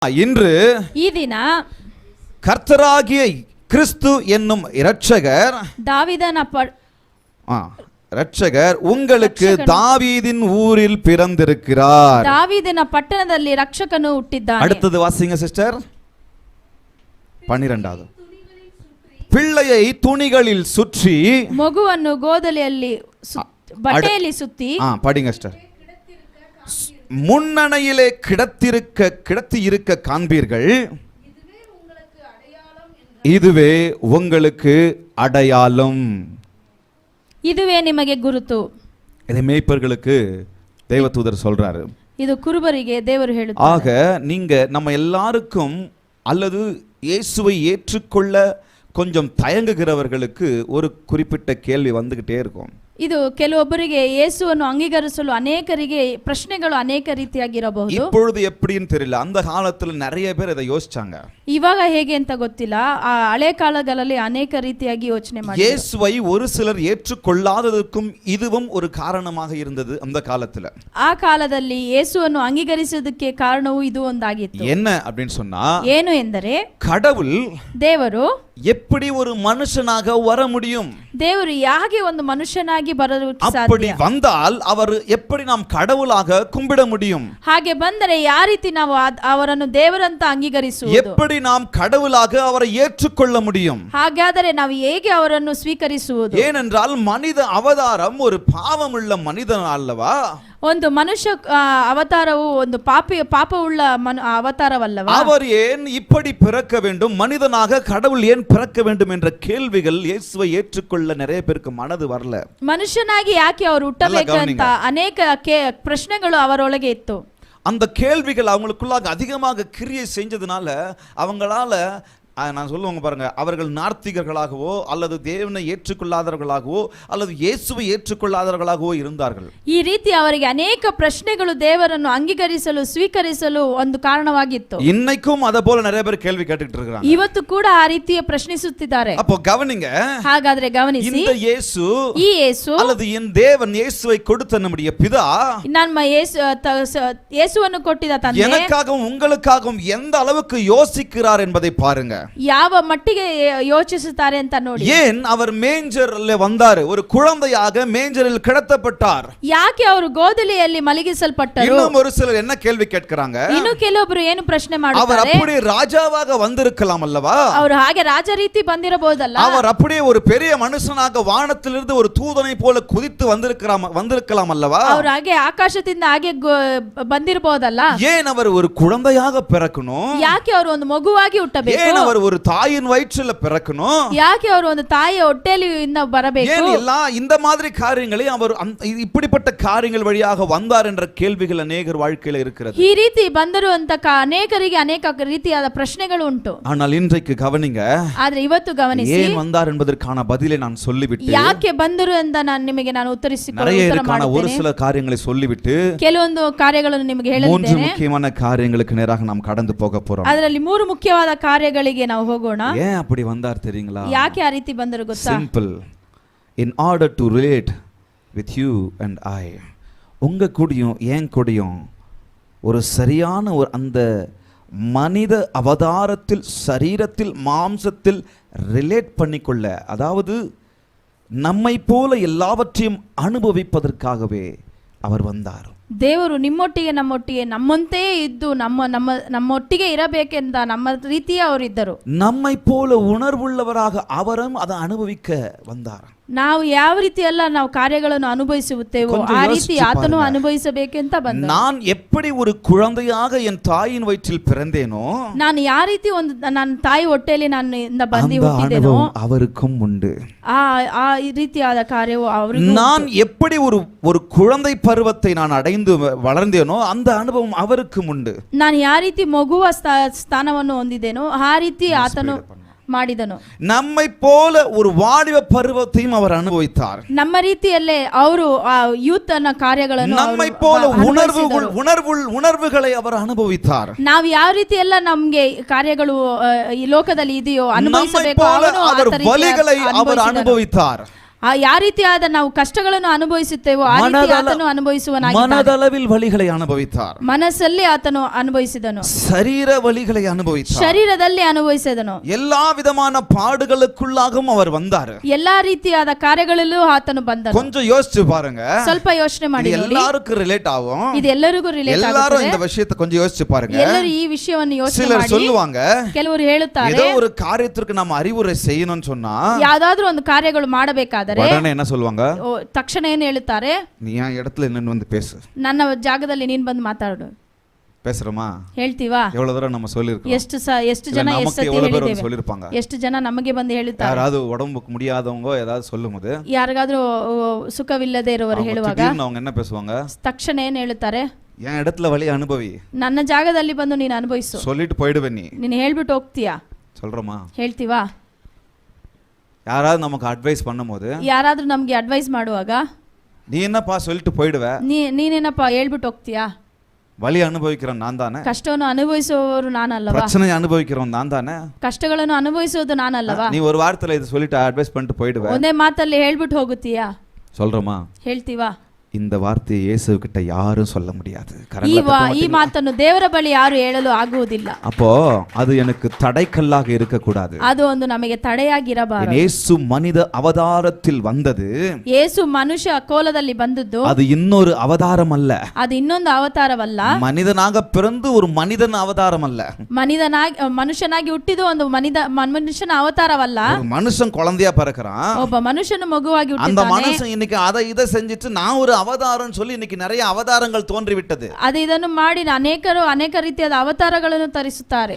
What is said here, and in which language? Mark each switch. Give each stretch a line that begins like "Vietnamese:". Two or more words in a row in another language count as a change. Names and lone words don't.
Tamil: இன்று
Kannada: ಈ ದಿನ
Tamil: கர்த்தராகிய கிறிஸ்து என்னும் இரட்சகர் இரட்சகர் உங்களுக்கு தாவீதின் ஊரில் பிறந்திருக்கிறார்.
Kannada: ದಾವೀದನ ಪಟ್ಟಣದಲ್ಲಿ ರಕ್ಷಕನು ಹುಟ್ಟಿದ್ದಾನೆ.
Tamil: அடுத்தது வாசிங்க சிஸ்டர். 12வது பிள்ளையை துணிகளில் சுற்றி
Kannada: ಮಗುವನ್ನು ಗೋದಲಿಯಲ್ಲಿ ಬಟ್ಟೆಯಲ್ಲಿ ಸುತ್ತಿ
Tamil: படிங்க சிஸ்டர். முன்னணையிலே கிடத்தி இருக்க காண்பீர்கள். இதுவே உங்களுக்கு அடையாளம்.
Kannada: இதுவே ನಿಮಗೆ ಗುರುತು.
Tamil: இதை மேய்ப்பர்களுக்கு தேவதூதர் சொல்றாரு.
Kannada: இது குருபರಿಗೆ ದೇವರು ಹೇಳುತ್ತಾರೆ.
Tamil: ஆக நீங்க நம்ம எல்லாருக்கும் அல்லது இயேசுவை ஏற்றுக்கொள்ள கொஞ்சம் தயங்குகிறவர்களுக்கு ஒரு குறிப்பிட்ட கேள்வி வந்துகிட்டே இருக்கும்.
Kannada: ಇದು ಕೆಲವೊಬ್ಬರಿಗೆ ಯೇಸುವನ್ನು ಅಂಗೀಕರಿಸಲು ಅನೇಕರಿಗೆ ಪ್ರಶ್ನೆಗಳು ಅನೇಕ ರೀತಿಯಾಗಿರಬಹುದು.
Tamil: இப்பொழுது எப்படின்னு தெரியல. அந்த காலத்துல நிறைய பேர் இதை யோசிச்சாங்க.
Kannada: ಇವಾಗ ಹೇಗೆ ಅಂತ ಗೊತ್ತಿಲ್ಲ. ಆ ಹಳೆ ಕಾಲಗಳಲ್ಲಿ ಅನೇಕ ರೀತಿಯಾಗಿ ಯೋಚನೆ ಮಾಡಿದ್ರು.
Tamil: இயேசுவை ஒரு சிலர் ஏற்றுக்கொள்ளாததற்கும் இதுவும் ஒரு காரணமாக இருந்தது அந்த காலத்துல.
Kannada: ಆ ಕಾಲದಲ್ಲಿ ಯೇಸುವನ್ನು ಅಂಗೀಕರಿಸುವುದಕ್ಕೆ ಕಾರಣವೂ ಇದು ಒಂದಾಗಿತ್ತು.
Tamil: என்ன அப்படின்னு சொன்னா,
Kannada: ಏನು ಎಂದರೆ
Tamil: கடவுள்
Kannada: ದೇವರು
Tamil: எப்படி ஒரு மனுஷனாக வர முடியும்?
Kannada: ದೇವರು ಯಾಕೆ ಒಂದು ಮನುಷ್ಯನಾಗಿ ಬರಲು ಸಾಧ್ಯ?
Tamil: அப்படி வந்தால் அவர் எப்படி நாம் கடவுளாக கும்பிட முடியும்?
Kannada: ಹಾಗೆ ಬಂದರೆ ಯಾವ ರೀತಿ ನಾವು ಅವರನ್ನು ದೇವರಂತ ಅಂಗೀಕರಿಸುವುದು?
Tamil: எப்படி நாம் கடவுளாக ಅವரை ஏற்றுக்கொள்ள முடியும்?
Kannada: ಹಾಗಾದರೆ ನಾವು ಹೇಗೆ ಅವರನ್ನು ಸ್ವೀಕರಿಸುವುದು?
Tamil: ஏனென்றால் மனித அவதாரம் ஒரு பாவமுள்ள மனிதன் அல்லவா?
Kannada: ಒಂದು ಮನುಷ್ಯ ಅವತಾರವು ಒಂದು ಪಾಪವುಳ್ಳ ಅವತಾರವಲ್ಲವಾ?
Tamil: அவர் ஏன் இப்படி பிறக்க வேண்டும், மனிதனாக கடவுள் ஏன் பிறக்க வேண்டும் என்ற கேள்விகள் இயேசுவை ஏற்றுக்கொள்ள நிறைய பேருக்கு மனது வரல.
Kannada: ಮನುಷ್ಯನಾಗಿ ಯಾಕೆ ಅವರು ಹುಟ್ಟಬೇಕಂತ ಅನೇಕ ಪ್ರಶ್ನೆಗಳು ಅವರೊಳಗೆ ಇತ್ತು.
Tamil: அந்த கேள்விகள் அவங்களுக்குள்ளாக அதிகமாக கிரியை செஞ்சதுனால அவங்களால நான் சொல்லுவாங்க பாருங்க, அவர்கள் நார்த்திகர்களாகவோ அல்லது தேவனை ஏற்றுக்கொள்ளாதவர்களாகவோ அல்லது இயேசுவை ஏற்றுக்கொள்ளாதவர்களாகவோ இருந்தார்கள்.
Kannada: ಈ ರೀತಿ ಅವರಿಗೆ ಅನೇಕ ಪ್ರಶ್ನೆಗಳು ದೇವರನ್ನು ಅಂಗೀಕರಿಸಲು ಸ್ವೀಕರಿಸಲು ಒಂದು ಕಾರಣವಾಗಿತ್ತು.
Tamil: இன்னைக்கும் ಅದ போல நிறைய பேர் கேள்வி கேட்டுட்டு இருக்காங்க.
Kannada: ಇವತ್ತು ಕೂಡ ಆ ರೀತಿಯ ಪ್ರಶ್ನಿಸುತ್ತಿದ್ದಾರೆ.
Tamil: அப்போ கவனிங்க.
Kannada: ಹಾಗಾದ್ರೆ ಗಮನಿಸಿ,
Tamil: இந்த இயேசு
Kannada: ಈ ಯೇಸು
Tamil: அல்லது என் தேவன் இயேசுவை கொடுத்த நம்முடைய பிதா
Kannada: ನಮ್ಮ ಯೇಸುವನ್ನು ಕೊಟ್ಟಿದ ತಂದೆ
Tamil: எனக்காகவும் உங்களுக்காகவும் எந்த அளவுக்கு யோசிக்கிறார் என்பதை பாருங்க.
Kannada: ಯಾವ ಮಟ್ಟಿಗೆ ಯೋಚಿಸುತ್ತಾರೆ ಅಂತ ನೋಡಿ.
Tamil: ஏன் அவர் மேஞ்சரில் வந்தார், ஒரு குழந்தையாக மேஞ்சரில் கிடத்தப்பட்டார்?
Kannada: ಯಾಕೆ ಅವರು ಗೋದಲಿಯಲ್ಲಿ ಮಲಗಿಸಲ್ಪಟ್ಟರು?
Tamil: இன்னும் ஒரு சிலர் என்ன கேள்வி கேட்கிறாங்க,
Kannada: ಇನ್ನು ಕೆಲವೊಬ್ಬರು ಏನು ಪ್ರಶ್ನೆ
Tamil: அவர்
Kannada: ಮಾಡುತ್ತಾರೆ,
Tamil: அப்படியே ராஜாவாக வந்திருக்கலாம் அல்லவா?
Kannada: ಅವರು ಹಾಗೆ ರಾಜ ರೀತಿ ಬಂದಿರಬಹುದಲ್ಲ?
Tamil: அவர் அப்படியே ஒரு பெரிய மனுஷனாக வானத்திலிருந்து ஒரு தூதனை போல குதித்து வந்திருக்கலாம் அல்லவா?
Kannada: ಅವರು ಹಾಗೆ ಆಕಾಶದಿಂದ ಹಾಗೆ ಬಂದಿರಬಹುದಲ್ಲ?
Tamil: ஏன் அவர் ஒரு குழந்தையாக பிறக்கணும்?
Kannada: ಯಾಕೆ ಅವರು ಒಂದು ಮಗುವಾಗಿ ಹುಟ್ಟಬೇಕು?
Tamil: ஏன் அவர் ஒரு தாயின் வயிற்றில் பிறக்கணும்?
Kannada: ಯಾಕೆ ಅವರು ಒಂದು ತಾಯಿಯ ಹೊಟ್ಟೆಯಿಂದ ಬರಬೇಕು?
Tamil: ஏன் எல்லாம் இந்த மாதிரி காரியங்களை அவர் இப்படிப்பட்ட காரியங்கள் வழியாக வந்தார் என்ற கேள்விகள் அநேகர் வாழ்க்கையில் இருக்கிறது.
Kannada: ಈ ರೀತಿ ಬಂದರು ಅಂತ ಅನೇಕರಿಗೆ ಅನೇಕ ರೀತಿಯಾದ ಪ್ರಶ್ನೆಗಳು ಉಂಟು.
Tamil: ஆனால் இன்றைக்கு கவனிங்க,
Kannada: ಆದ್ರೆ ಇವತ್ತು ಗಮನಿಸಿ,
Tamil: ஏன் வந்தார் என்பதற்கான பதிலை நான் சொல்லிவிட்டு,
Kannada: ಯಾಕೆ ಬಂದರು ಅಂತ ನಾನು ಉತ್ತರಿಸಿಕೊಳ್ಳುತ್ತೇನೆ.
Tamil: ஒரு சில காரியங்களை சொல்லிவிட்டு
Kannada: ಕೆಲವೊಂದು ಕಾರ್ಯಗಳನ್ನು ನಿಮಗೆ
Tamil: மூன்று
Kannada: ಹೇಳಿದ್ದೇನೆ.
Tamil: முக்கியமான காரியங்களுக்கு நேராக நாம் கடந்து போக போறோம்.
Kannada: ಅದರಲ್ಲಿ ಮೂರು ಮುಖ್ಯವಾದ ಕಾರ್ಯಗಳಿಗೆ ನಾವು ಹೋಗೋಣ.
Tamil: ஏன் அப்படி வந்தார் தெரியுங்களா?
Kannada: ಯಾಕೆ ಆ ರೀತಿ ಬಂದರು ಗೊತ್ತಾ?
English: Simple. In order to relate with you and I.
Tamil: உங்க கூடயும் ஏன் கூடயும் ஒரு சரியான ஒரு அந்த மனித அவதாரத்தில் சரீரத்தில் மாம்சத்தில் ரிலேட் பண்ணிக்கொள்ள, அதாவது நம்மை போல எல்லாவற்றையும் அனுபவிப்பதற்காகவே அவர் வந்தார்.
Kannada: ದೇವರು ನಿಮ್ಮೊಟ್ಟಿಗೆ ನಮ್ಮಂತೆ ಇದ್ದು ನಮ್ಮೊಟ್ಟಿಗೆ ಇರಬೇಕೆಂದ ನಮ್ಮ ರೀತಿಯ ಅವರಿದ್ದರು.
Tamil: நம்மை போல உணர்வுள்ளவராக அவரும் அதை அனுபவிக்க வந்தார்.
Kannada: ನಾವು ಯಾವ ರೀತಿ ಎಲ್ಲ ನಾವು ಕಾರ್ಯಗಳನ್ನು ಅನುಭವಿಸುತ್ತೇವೋ ಆ ರೀತಿ ಆತನು ಅನುಭವಿಸಬೇಕೆಂತ ಬಂದ.
Tamil: நான் எப்படி ஒரு குழந்தையாக என் தாயின் வயிற்றில் பிறந்தேனோ,
Kannada: ನಾನು ಯಾವ ರೀತಿ ಒಂದು ನನ್ನ ತಾಯಿ ಹೊಟ್ಟೆಯಲ್ಲಿ ನಾನು ಬಂದು ಹುಟ್ಟಿದೆನೋ
Tamil: அவருக்கும் உண்டு.
Kannada: ಆ ರೀತಿಯಾದ ಕಾರ್ಯವು ಅವರಿಗೂ.
Tamil: நான் எப்படி ஒரு குழந்தை பருவத்தை நான் அடைந்து வளர்ந்தேனோ அந்த அனுபவம் அவருக்கும் உண்டு.
Kannada: ನಾನು ಯಾವ ರೀತಿ ಮಗುವ ಸ್ಥಾನವನ್ನು ಹೊಂದಿದ್ದೇನೋ ಆ ರೀತಿ ಆತನು ಮಾಡಿದನು.
Tamil: நம்மை போல ஒரு வாலிப பருவத்தையும் அவர் அனுபவித்தார்.
Kannada: ನಮ್ಮ ರೀತಿಯಲ್ಲೇ ಅವರು ಯೂತ್ ಅನ್ನ ಕಾರ್ಯಗಳನ್ನು,
Tamil: நம்மை போல உணர்வுகளை அவர் அனுபவித்தார்.
Kannada: ನಾವು ಯಾವ ರೀತಿ ಎಲ್ಲ ನಮಗೆ ಕಾರ್ಯಗಳು ಈ ಲೋಕದಲ್ಲಿ ಇದೆಯೋ ಅನುಭವಿಸಬೇಕು,
Tamil: அவர் வலிகளை அவர் அனுபவித்தார்.
Kannada: ಯಾವ ರೀತಿಯಾದ ನಾವು ಕಷ್ಟಗಳನ್ನು ಅನುಭವಿಸುತ್ತೇವೋ ಆ ರೀತಿ ಆತನು ಅನುಭವಿಸುವನಾಗಿದ್ದಾನೆ.
Tamil: மனதளவில் வலிகளை அனுபவித்தார்.
Kannada: ಮನಸ್ಸಲ್ಲಿ ಆತನು ಅನುಭವಿಸಿದನು,
Tamil: சரீர வலிகளை அனுபவித்தார்.
Kannada: ಶರೀರದಲ್ಲಿ ಅನುಭವಿಸಿದನು,
Tamil: எல்லா விதமான பாடுகளுக்குள்ளாகவும் அவர் வந்தார்.
Kannada: ಎಲ್ಲಾ ರೀತಿಯಾದ ಕಾರ್ಯಗಳಲ್ಲೂ ಆತನು ಬಂದನು.
Tamil: கொஞ்சம் யோசிச்சு பாருங்க,
Kannada: ಸ್ವಲ್ಪ ಯೋಚನೆ ಮಾಡಿ ನೋಡಿ,
Tamil: எல்லாருக்கும் ரிலேட் ஆகும்.
Kannada: ಇದು ಎಲ್ಲರಿಗೂ ರಿಲೇಟ್
Tamil: எல்லாரும்
Kannada: ಆಗುತ್ತದೆ.
Tamil: இந்த விஷயத்தை கொஞ்சம் யோசிச்சு பாருங்க.
Kannada: ಎಲ್ಲರೂ ಈ ವಿಷಯವನ್ನು ಯೋಚನೆ
Tamil: சிலர்
Kannada: ಮಾಡಿ.
Tamil: சொல்லுவாங்க,
Kannada: ಕೆಲವರು ಹೇಳುತ್ತಾರೆ,
Tamil: ஏதோ ஒரு காரியத்திற்கு நம்ம அறிவுரை செய்யணும்னு சொன்னா
Kannada: ಯಾವ್ದಾದ್ರೂ ಒಂದು ಕಾರ್ಯಗಳು ಮಾಡಬೇಕಾದರೆ
Tamil: உடனே என்ன சொல்லுவாங்க,
Kannada: ತಕ್ಷಣ ಏನು ಹೇಳುತ್ತಾರೆ,
Tamil: நீ என் இடத்துல என்னன்னு வந்து பேசு.
Kannada: ನನ್ನ ಜಾಗದಲ್ಲಿ ನೀನ್ ಬಂದು ಮಾತಾಡು.
Tamil: பேசுறோமா?
Kannada: ಹೇಳ್ತೀವಾ?
Tamil: எவ்வளவு தூரம் நம்ம சொல்லிருக்கோம்.
Kannada: ಎಷ್ಟು ಜನ
Tamil: நமக்கு எவ்வளவு பேர் வந்து சொல்லிருப்பாங்க.
Kannada: ಎಷ್ಟು ಜನ ನಮಗೆ ಬಂದು ಹೇಳುತ್ತಾರೆ.
Tamil: யாராவது உடம்புக்கு முடியாதவங்க ஏதாவது சொல்லும்போது,
Kannada: ಯಾರಿಗಾದ್ರೂ ಸುಖವಿಲ್ಲದೆ ಇರುವವರು ಹೇಳುವಾಗ
Tamil: அவங்க என்ன பேசுவாங்க,
Kannada: ತಕ್ಷಣ ಏನು ಹೇಳುತ್ತಾರೆ,
Tamil: என் இடத்துல வலி ಅನುಭವಿ,
Kannada: ನನ್ನ ಜಾಗದಲ್ಲಿ ಬಂದು ನೀನು ಅನುಭವಿಸು,
Tamil: சொல்லிட்டு போயிடுவே
Kannada: ನೀನು ಹೇಳ್ಬಿಟ್ಟು ಹೋಗ್ತೀಯಾ.
Tamil: சொல்றோமா?
Kannada: ಹೇಳ್ತೀವಾ?
Tamil: யாராவது நமக்கு அட்வைஸ் பண்ணும்போது,
Kannada: ಯಾರಾದ್ರೂ ನಮ್ಗೆ ಅಡ್ವೈಸ್ ಮಾಡುವಾಗ
Tamil: நீ என்னப்பா சொல்லிட்டு போயிடுவ,
Kannada: ನೀನೇನಪ್ಪ ಹೇಳ್ಬಿಟ್ಟು ಹೋಗ್ತೀಯಾ?
Tamil: வலி அனுபவிக்கிறவன் நான் தானே,
Kannada: ಕಷ್ಟವನ್ನು ಅನುಭವಿಸುವವರು ನಾನಲ್ಲವಾ,
Tamil: பிரச்சனையை அனுபவிக்கிறவன் நான் தானே,
Kannada: ಕಷ್ಟಗಳನ್ನು ಅನುಭವಿಸುವುದು ನಾನಲ್ಲವಾ,
Tamil: நீ ஒரு வாரத்துல இது சொல்லிட்டு அட்வைஸ் பண்ணிட்டு போயிடுவ,
Kannada: ಒಂದೇ ಮಾತಲ್ಲಿ ಹೇಳ್ಬಿಟ್ಟು ಹೋಗುತ್ತೀಯಾ?
Tamil: சொல்றோமா?
Kannada: ಹೇಳ್ತೀವಾ?
Tamil: இந்த வார்த்தையை இயேசு கிட்ட யாரும் சொல்ல முடியாது.
Kannada: ಈ ಮಾತನ್ನು ದೇವರ ಬಳಿ ಯಾರು ಹೇಳಲು ಆಗುವುದಿಲ್ಲ.
Tamil: அப்போ அது எனக்கு தடைக்கல்லாக இருக்க கூடாது.
Kannada: ಅದು ಒಂದು ನಮಗೆ ತಡೆಯಾಗಿರಬಾರದು.
Tamil: இயேசு மனித அவதாரத்தில் வந்தது,
Kannada: ಯೇಸು ಮನುಷ್ಯ ಕೋಲದಲ್ಲಿ ಬಂದದ್ದು,
Tamil: அது இன்னொரு அவதாரம் அல்ல.
Kannada: ಅದು ಇನ್ನೊಂದು ಅವತಾರವಲ್ಲ.
Tamil: மனிதனாக பிறந்து ஒரு மனிதன் அவதாரம் அல்ல.
Kannada: ಮನುಷ್ಯನಾಗಿ ಹುಟ್ಟಿದ ಒಂದು ಮನುಷ್ಯನ ಅವತಾರವಲ್ಲ.
Tamil: ஒரு மனுஷன் குழந்தையா பிறக்கிறான்,
Kannada: ಒಬ್ಬ ಮನುಷ್ಯನ ಮಗುವಾಗಿ
Tamil: அந்த
Kannada: ಹುಟ್ಟಿದ್ದಾನೆ.
Tamil: மனுஷன் இன்னைக்கு அதை இதை செஞ்சுட்டு நான் ஒரு அவதாரம் சொல்லி இன்னைக்கு நிறைய அவதாரங்கள் தோன்றிவிட்டது.
Kannada: ಅದು ಇದನ್ನು ಮಾಡಿ ಅನೇಕ ರೀತಿಯಾದ ಅವತಾರಗಳನ್ನು ತರಿಸುತ್ತಾರೆ.